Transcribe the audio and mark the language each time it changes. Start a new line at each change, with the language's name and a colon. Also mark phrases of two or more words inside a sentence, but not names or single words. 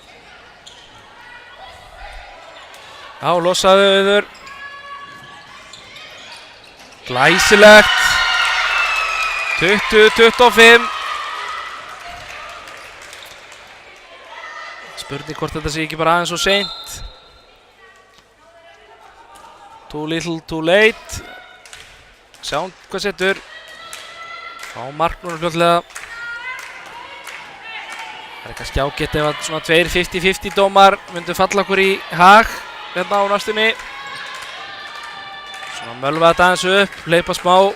Icelandic: Já, losaðu auður. Glæsilegt. 20-25. Spurning hvort þetta sé ekki bara aðeins og seint.
English: Too little, too late.
Icelandic: Sjáum hvað setur. Fá mark núna fljótlega. Það er kannski ágætt ef að svona 2 50-50 dómar myndu falla okkur í hag hérna á næstunni. Svona mölva þetta aðeins upp, hleypa smá.